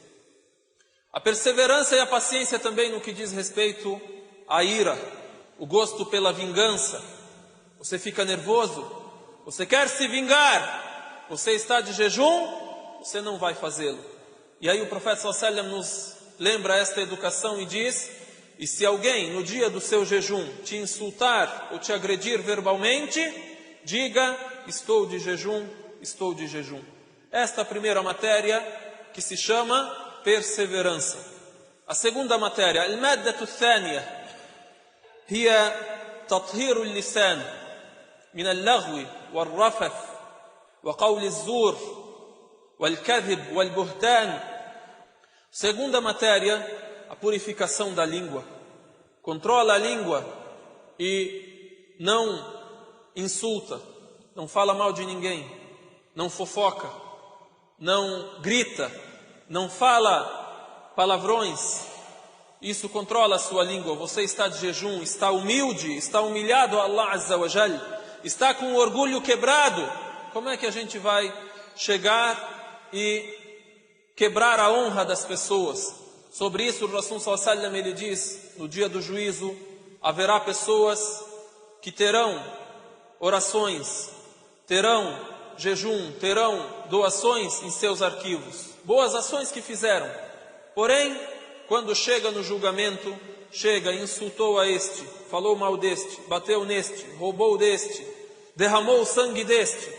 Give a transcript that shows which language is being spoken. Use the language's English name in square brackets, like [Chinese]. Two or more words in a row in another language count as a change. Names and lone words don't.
[Portuguese] A perseverança e a paciência também no que diz respeito à ira, o gosto pela vingança. Você fica nervoso, você quer se vingar, você está de jejum, você não vai fazê-lo. E aí o profeta [Arabic] صلى الله عليه وسلم [Portuguese] nos lembra esta educação e diz: e se alguém no dia do seu jejum te insultar ou te agredir verbalmente, diga: estou de jejum, estou de jejum. Esta é a primeira matéria que se chama perseverança. A segunda matéria, [Arabic] المادة الثانية، هي تطهير اللسان من اللغو والرفث وقول الزور والكذب والبهتان. [Portuguese] Segunda matéria, a purificação da língua. Controla a língua e não insulta, não fala mal de ninguém, não fofoca, não grita, não fala palavrões. Isso controla a sua língua. Você está de jejum, está humilde, está humilhado a Allah [Arabic] عز وجل, [Portuguese] está com o orgulho quebrado. Como é que a gente vai chegar e quebrar a honra das pessoas? Sobre isso o Rasul [Arabic] صلى الله عليه وسلم [Portuguese] ele diz: no dia do juízo haverá pessoas que terão orações, terão jejum, terão doações em seus arquivos, boas ações que fizeram. Porém, quando chega no julgamento, chega, insultou a este, falou mal deste, bateu neste, roubou deste, derramou o sangue deste.